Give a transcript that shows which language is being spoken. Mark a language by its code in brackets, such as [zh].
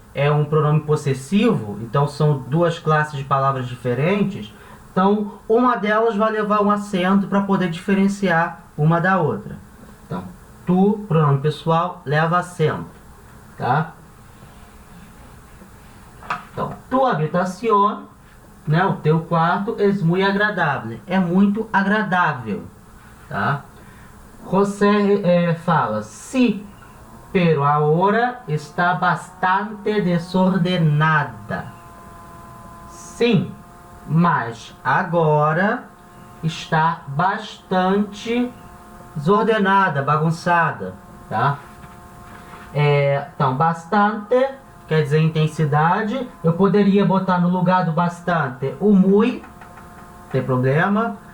[pt] é um pronome possessivo, então são duas classes de palavras diferentes, então uma delas vai levar um acento para poder diferenciar uma da outra. Então, tu, pronome pessoal, leva acento, tá? Então, [es] tu habitación, [pt] né, o teu quarto, [es] es muy agradable, [pt] é muito agradável, tá? [es] José fala, sí, pero ahora está bastante desordenada. [pt] Sim, mas agora está bastante desordenada, bagunçada, tá? Então, bastante quer dizer intensidade. Eu poderia botar no lugar do bastante o muy, não tem problema.